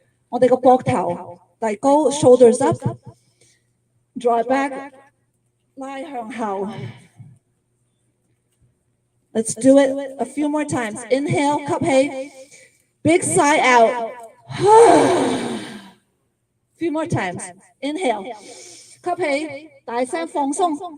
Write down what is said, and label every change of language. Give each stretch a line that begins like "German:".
Cantonese: 我哋個膊頭遞高 ，
English: shoulders up, draw back,
Cantonese: 拉向後。
English: Let's do it a few more times. Inhale,
Cantonese: 吸氣
English: ，big sigh out. Few more times. Inhale,
Cantonese: 吸氣，大聲放鬆。